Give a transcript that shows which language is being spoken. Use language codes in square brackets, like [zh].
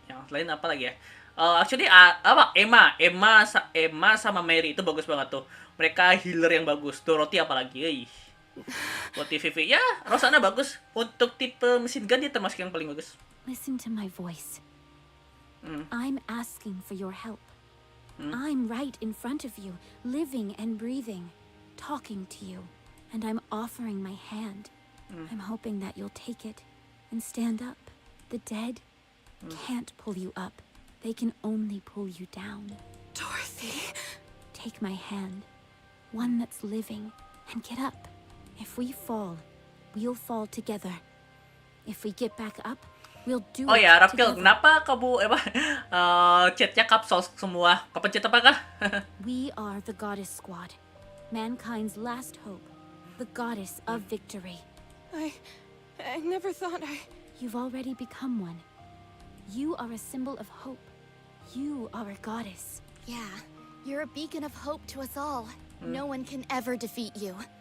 [id] Yang lain apa lagi ya? Actually Emma sama Mary itu bagus banget tuh. Mereka healer yang bagus. Dorothy apalagi. Buat PVP ya, Rosanna bagus. Untuk tipe mesin gun dia termasuk yang paling bagus. [en] Listen to my voice. I'm asking for your help. I'm right in front of you, living and breathing, talking to you, and I'm offering my hand. I'm hoping that you'll take it and stand up. The dead can't pull you up. They can only pull you down. Dorothy. Take my hand, one that's living, and get up. If we fall, we'll fall together. If we get back up, we'll do Oh it [id] ya, Rapil, [en] together. [id] kenapa kamu chatnya kapsul semua? Kapan chat apakah? [en] We are the Goddess Squad, mankind's last hope, the goddess of victory. I never thought You've already become one. You are a symbol of hope. You are a goddess. Yeah, you're a beacon of hope to us all. No one can ever defeat you.